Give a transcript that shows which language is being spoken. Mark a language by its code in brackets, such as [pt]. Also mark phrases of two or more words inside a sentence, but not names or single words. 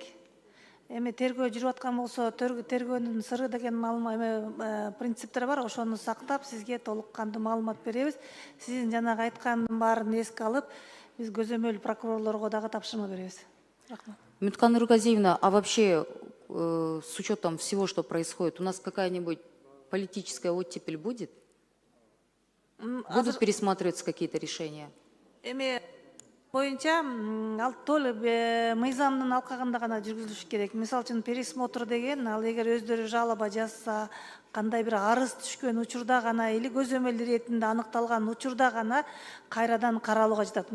[ky] Эми тергөө жүрүп аткан болсо, тергөөнүн сыры деген принциптер бар, ошону сактап, сизге толук кандуу маалымат беребиз. Сиздин жанагы айткандын баарын эске алып, биз көзөмөл прокурорлорго дагы тапшырма беребиз. Рахмат. Мюткан Нургазиевна, [ru] а вообще с учетом всего, что происходит, у нас какая-нибудь политическая оттепель будет? Будут пересматриваться какие-то решения? [ky] Боюнча толук мыйзамдын алкагында гана жүргүзүлүш керек. Мисалы үчүн пересмотр деген, ал эгер өздөрү жалоба жазса, кандай бир арыз түшкөн учурда гана или көзөмөл иретинде аныкталган учурда гана кайрадан каралууга жатат.